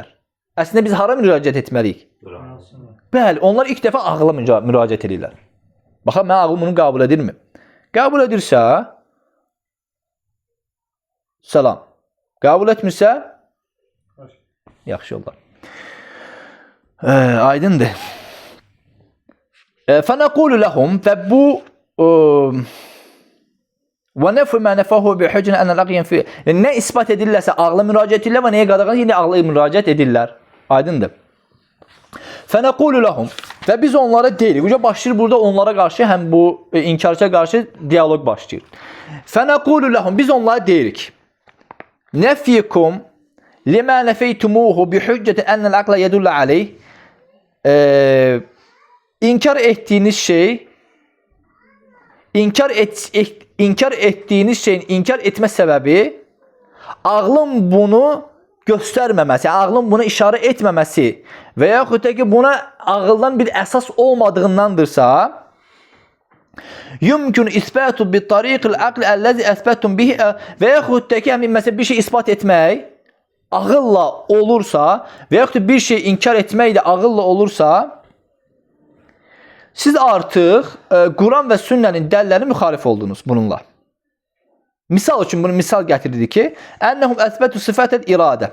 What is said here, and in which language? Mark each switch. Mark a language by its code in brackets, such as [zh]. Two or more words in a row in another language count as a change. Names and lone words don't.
[az] Əslində biz hara müraciət etməliyik? Bəli, onlar ilk dəfə ağla müraciət edirlər. Baxın, mən ağlım bunu qəbul edirmi? Qəbul edirsə, salam. Qəbul etmirsə, yaxşı yollar. Aydındır. [ar] فَنَقُولُ لَهُمْ [az] və bu [ar] وَنَفُ مَا نَفَهُ بِحُجِّنَ أَنَّ الْعَقْلَ يَنْفِي. [az] Nə isbat edirlərsə ağla müraciət edirlər və nəyə qadağan yine ağla müraciət edirlər. Aydındır. [ar] فَنَقُولُ لَهُمْ [az] və biz onlara deyirik. Uca başlayır burada onlara qarşı həm bu inkarçıya qarşı diyalog başlayır. [ar] فَنَقُولُ لَهُمْ [az] biz onlara deyirik. [ar] نَفِيكُمْ لِمَا نَفَيْتُمُوهُ بِحُجَّةِ أَنَّ الْعَقْلَ يَدُلَّ عَلَيْهِ. [az] İnkar ettiğiniz şey inkar ettiğiniz şeyin inkar etmə səbəbi ağlın bunu göstərməməsi, yəni ağlın buna işarə etməməsi və yaxud da ki buna ağıldan bir əsas olmadığındandırsa [ar] يمكن إثبات بطريق العقل الذي أثبتم به [az] və yaxud da ki məsələn bir şey isbat etmək ağılla olursa və yaxud da bir şey inkar etmək də ağılla olursa siz artıq Quran və sünnənin dəlillərinə müxalif oldunuz bununla. Misal üçün bunu misal gətirdi ki, [ar] أنهم أثبتوا صفة الإرادة.